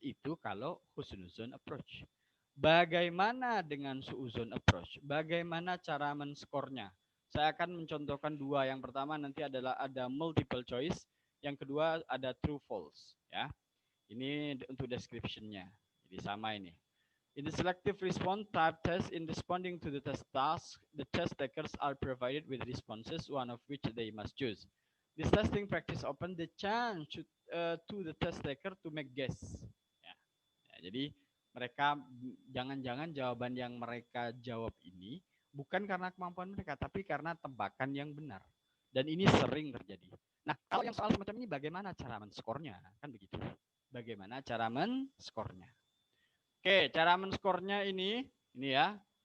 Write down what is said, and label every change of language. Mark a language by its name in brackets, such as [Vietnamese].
[Indonesian] Itu kalau husnuzon approach. Bagaimana dengan suuzon approach? Bagaimana cara men-skornya? Saya akan mencontohkan dua. Yang pertama nanti adalah ada multiple choice, yang kedua ada true false ya. Ini untuk description-nya. Jadi sama ini. [English] In the selective response type test, in responding to the test task, the test takers are provided with responses, one of which they must choose. This testing practice open the chance to the test taker to make guess. Ya. [Indonesian] Jadi mereka jangan-jangan jawaban yang mereka jawab ini bukan karena kemampuan mereka, tapi karena tebakan yang benar. Dan ini sering terjadi. Nah, kalau yang soal semacam ini bagaimana cara men-skornya? Kan begitu. Bagaimana cara men-skornya? Oke, cara men-skornya ini ya.